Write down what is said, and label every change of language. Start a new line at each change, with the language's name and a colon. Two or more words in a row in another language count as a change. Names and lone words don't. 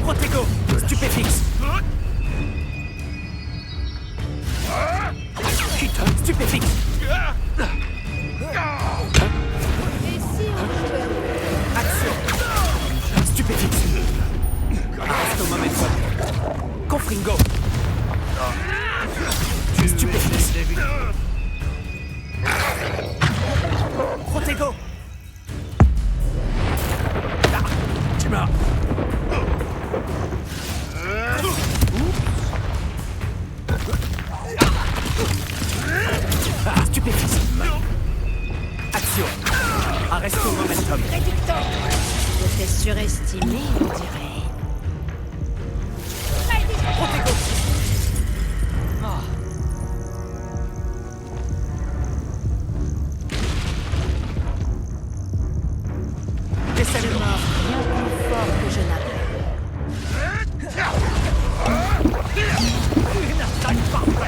French: Protego. Stupéfixe. Stupéfixe. Action. Stupéfixe. Arrête au momentum. Confringo. Stupéfixe. Protego. Tu m'as. Stupéfixe. Action. Arresto momentum. Je t'ai surestimé, on dirait. Protego. Laissez le mort. Bien plus fort que je Une attaque parfaite.